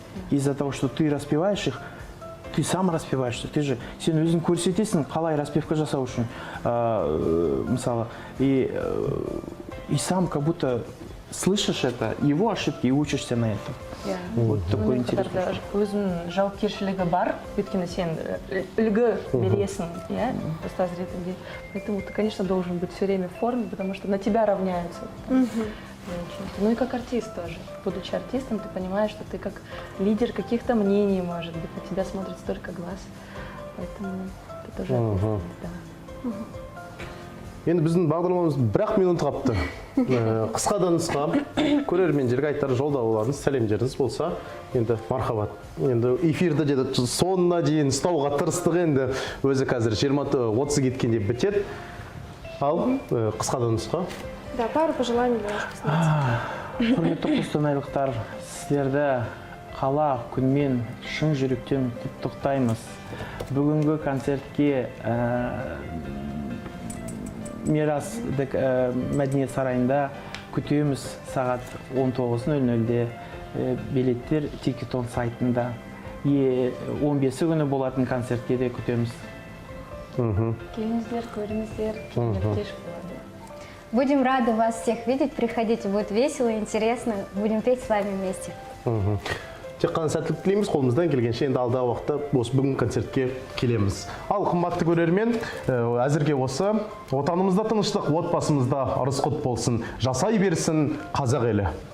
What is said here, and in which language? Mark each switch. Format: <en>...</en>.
<ru>Из-за того, что ты распеваешь их, ты сам распеваешься. Ты же</ru> <kk>сен өзің көрсетесің, қалай распевка жасау үшін, мысалы,</kk> <ru>и сам как будто слышишь это, его ошибки, и учишься на этом. Вот такой интерес.</ru> <kk>Өзінің жауапкершілігі бар, өйткені сен үлгі бересің, ұстаз ретінде.</kk> <ru>Поэтому ты, конечно, должен быть все время в форме, потому что на тебя равняются. Ну и как артист тоже. Будучи артистом, ты понимаешь, что ты как лидер каких-то мнений, может быть, на тебя смотрит столько глаз. Поэтому это тоже ответственность, да.</ru> <kk>Енді біздің бағдарламамыз 1 минут қапты. Қысқа да нұсқа, көрермендерге айтар жолдауларыңыз, сәлемдеріңіз болса, енді мархабат. Енді эфирді деді соңына дейін ұстауға тырыстық, енді өзі қазір 20:30 кеткенде бітеді. Ал қысқа да нұсқа.</kk> <ru>Да, пару пожеланий для наших посетителей.</ru> <kk>Құрметті қостанайлықтар, сіздерді қала күнмен шын жүректен құттықтаймыз. Бүгінгі концертке Мирас мәдениет сарайында күтеміз сағат 19:00-де. Билеттер Тикетон сайтында. 15 күні болатын концертке де күтеміз. Келіңіздер, көріңіздер, кеш болады.</kk> <ru>Будем рады вас всех видеть, приходите, будет весело, интересно, будем петь с вами вместе.</ru> <kk>Тек қана сәттілік тілейміз, қолымыздан келгенше енді алдағы уақытта осы бүгін концертке келеміз. Ал қымбатты көрермен, әзірге осы отанымызда тыныштық, отбасымызда ырыс құт болсын, жасай берсін қазақ елі.</kk>